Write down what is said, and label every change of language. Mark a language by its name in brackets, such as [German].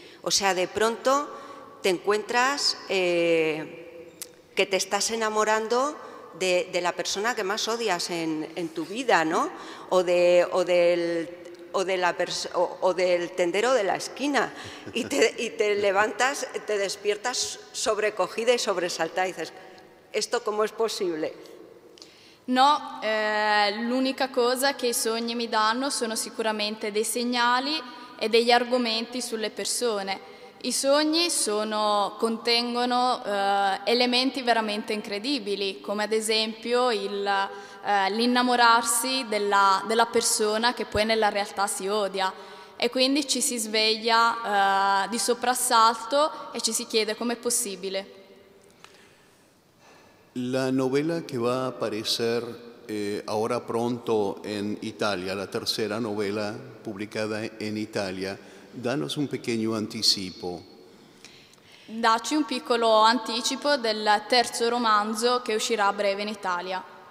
[Spanish] O sea, de pronto te encuentras que te estás enamorando de la persona que más odias en tu vida, ¿no? O del tendero de la esquina y te levantas, te despiertas sobrecogida y sobresaltada y dices, ¿esto cómo es posible? [Italian] No, l'unica cosa che i sogni mi danno sono sicuramente dei segnali e degli argomenti sulle persone. I sogni contengono elementi veramente incredibili, come ad esempio l'innamorarsi della persona che poi nella realtà si odia, e quindi ci si sveglia di soprassalto e ci si chiede com'è possibile. [Spanish] La novela que va a aparecer ahora pronto en Italia, la tercera novela publicada en Italia, danos un pequeño anticipo. [Italian] Dacci un piccolo anticipo del terzo romanzo che uscirà a breve in Italia.